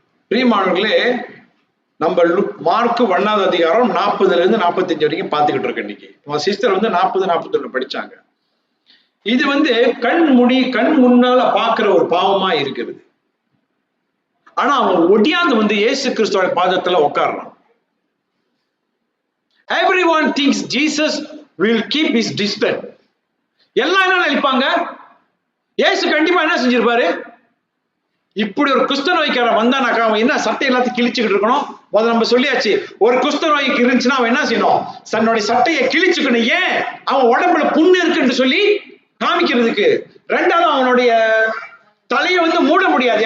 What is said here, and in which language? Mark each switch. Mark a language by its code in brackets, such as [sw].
[ta] பிரியமானவர்களே, நம்ம மார்க் 1வது அதிகாரம் 40ல இருந்து 45 வரைக்கும் பார்த்துக்கிட்டு இருக்கோம். இன்னைக்கு சிஸ்டர் வந்து 40, 41 படிச்சாங்க. இது வந்து கண் முன்னால பாக்குற ஒரு பாவமா இருக்குது. ஆனா அவன் ஒடியாந்து வந்து இயேசு கிறிஸ்துவோட பாதத்துல உட்கார்றான். [en] Everyone thinks Jesus will keep his distance. [ta] எல்லாம் என்ன நினைப்பாங்க? இயேசு கண்டிப்பா என்ன செஞ்சிருப்பாரு? இப்படி ஒரு குஷ்ட நோய்க்காரன் வந்தானாக்கா அவன் என்ன சட்டை எல்லாத்தையும் கிழிச்சுக்கிட்டு இருக்கணும்? முதல்ல நம்ம சொல்லியாச்சு, ஒரு குஷ்ட நோய்க்கு இருந்துச்சுன்னா அவன் என்ன செய்யணும்? தன்னுடைய சட்டையை கிழிச்சுக்கணும். ஏன்? அவன் உடம்புல புண்ணு இருக்குன்னு சொல்லி காமிக்கிறதுக்கு. ரெண்டாவது, அவனுடைய தலையை வந்து மூட முடியாது.